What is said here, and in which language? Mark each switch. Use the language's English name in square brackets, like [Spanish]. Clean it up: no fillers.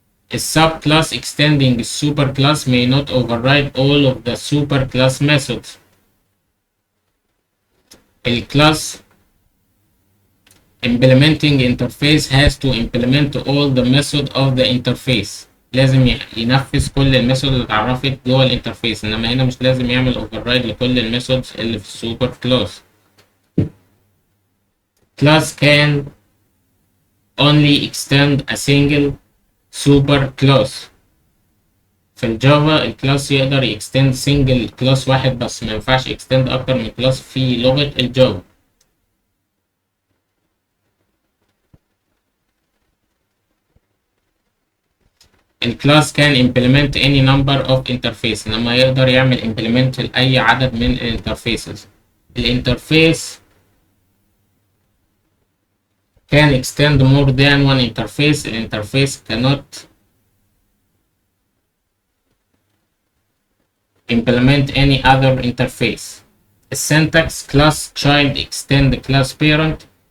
[English] A subclass extending a superclass may not override all of the superclass methods. A class implementing interface has to implement all the method of the interface. [Arabic] لازم ينفذ كل الميثود اللي اتعرفت جوه الانترفيس انما هنا مش لازم يعمل override لكل الميثودز اللي في السوبر كلاس. [English] Class can only extend a single super class. [Arabic] في الجافا الكلاس يقدر يكستند سنجل كلاس واحد بس ما ينفعش يكستند اكتر من كلاس في لغة الجافا. الكلاس [English] can implement any number of interface [Arabic] لما يقدر يعمل implement لأي عدد من الانترفيسز. الانترفيس [English] can extend more than one interface. الانترفيس cannot implement any other interface. Syntax class child extend class parent.